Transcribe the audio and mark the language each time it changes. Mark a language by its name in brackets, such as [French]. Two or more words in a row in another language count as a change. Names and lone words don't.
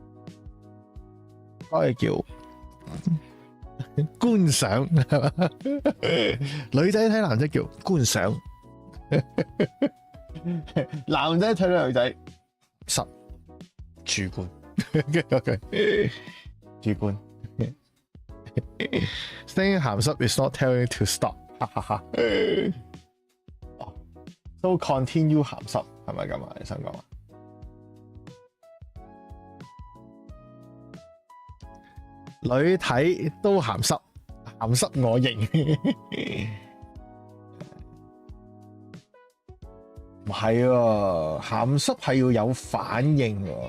[Cantonese] 可以叫觀賞，女仔睇男仔叫觀賞，男仔睇女仔實主觀，主觀。 [English] Saying 鹹濕 is not telling you to stop， So continue [Cantonese] 鹹濕係咪咁啊？你想講啊？女睇都鹹濕，鹹濕我認。唔係喎，鹹濕係要有反應喎。